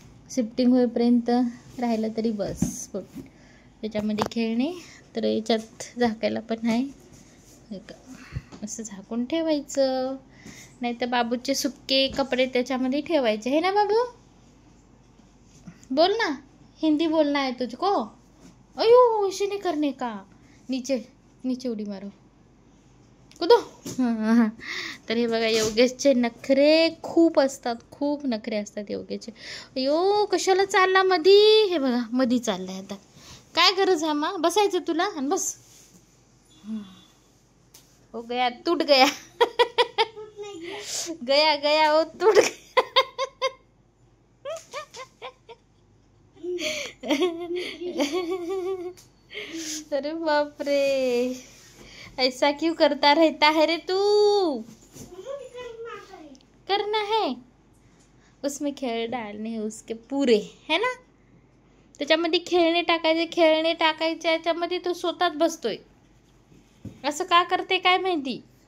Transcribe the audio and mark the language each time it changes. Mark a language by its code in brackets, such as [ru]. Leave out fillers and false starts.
[mr] Shifting होईपर्यंत राहिलं तरी बस। त्याच्यामध्ये खेळणे, तर याच्यात झाकायला पण आहे, असं झाकून ठेवायचं। नाही तर बाबूचे सुक्के कपडे त्याच्यामध्ये ठेवायचे [hi] है ना [mr] बाबू? [hi] बोल ना, हिंदी बोलना है तुझको। अयो ऐसे नहीं करने का, नीचे नीचे [mr] उडी मारो, [hi] कूदो। [mr] हाँ तर हे बघा, योगेशचे नखरे खूप असतात, खूप नखरे असतात योगेशचे। अयो कशाला चालला मधी? हे बघा मधी चाललाय आता। काय गरज आहे मा बसायचं तुला? आणि बस। [hi] हो गया, टूट गया। गया गया वो टूट गया। अरे बाप रे, ऐसा क्यों करता रहता है रे तू? करना है, उसमें खेळ डालने है उसके पूरे, है ना। [mr] त्याच्यामध्ये खेळणे टाकायचे याच्यामध्ये तो स्वतःच बसतोय। असं का करते काय माहिती।